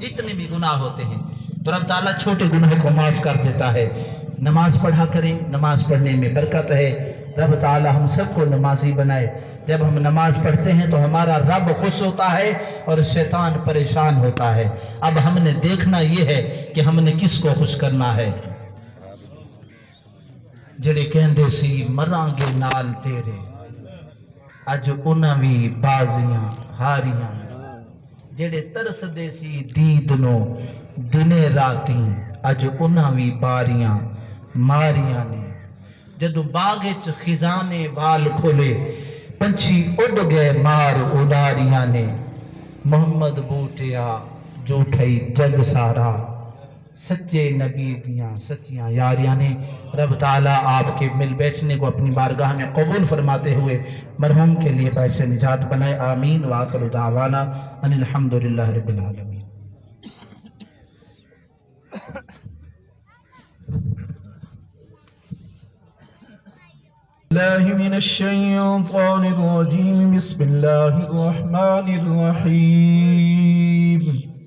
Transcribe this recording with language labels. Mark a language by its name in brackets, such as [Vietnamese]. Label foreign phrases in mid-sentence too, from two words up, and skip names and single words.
[Urdu] جتنے بھی گناہ ہوتے ہیں تو رب تعالیٰ چھوٹے گناہوں کو معاف کر دیتا ہے۔ نماز پڑھا کریں، نماز پڑھنے میں برکت ہے۔ رب تعالیٰ ہم سب کو نمازی بنائے۔ جب ہم نماز پڑھتے ہیں تو ہمارا رب خوش ہوتا ہے اور شیطان پریشان ہوتا ہے۔ اب ہم نے دیکھنا یہ ہے کہ ہم نے کس کو خوش کرنا ہے۔ [Punjabi] جڑے کہندے سی مراں گے نال تیرے، اج انہاں وی بازیاں ہاریاں، جڑے ترس دے سی دید نو دنے راتیں، اج انہاں وی باریاں ماریاں نے۔ جدو باغ وچ خزانے وال کھولے، پنچھی اڈ گئے مار اڈاریاں نے۔ محمد بوٹیا جھوٹھئی جگ سارا، سچے نبی دیاں سچیاں یاریاں نے۔ [Urdu] رب تعالیٰ آپ کے مل بیٹھنے کو اپنی بارگاہ میں قبول فرماتے ہوئے مرحوم کے لیے باعث نجات بنائے۔ [Arabic] آمین وآخر دعوانا ان الحمدللہ رب العالمین۔ اللہ من الشیطان الرجیم، بسم اللہ الرحمن الرحیم۔